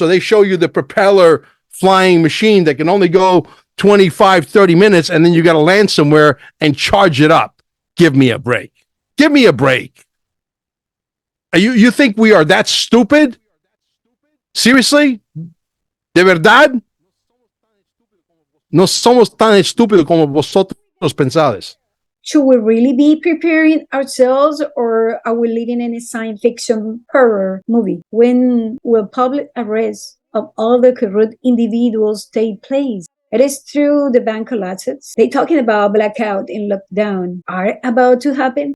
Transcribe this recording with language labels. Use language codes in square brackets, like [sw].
[en] So they show you the propeller flying machine that can only go 25, 30 minutes. And then you got to land somewhere and charge it up. Give me a break. Give me a break. You think we are that stupid? Seriously? [es] ¿De verdad? No somos tan estúpidos como vosotros pensáis. [en] Should we really be preparing ourselves, or are we living in a science fiction horror movie? When will public arrest of all the corrupt individuals take place? It is true the bank collapses. They're talking about blackout and lockdown are about to happen.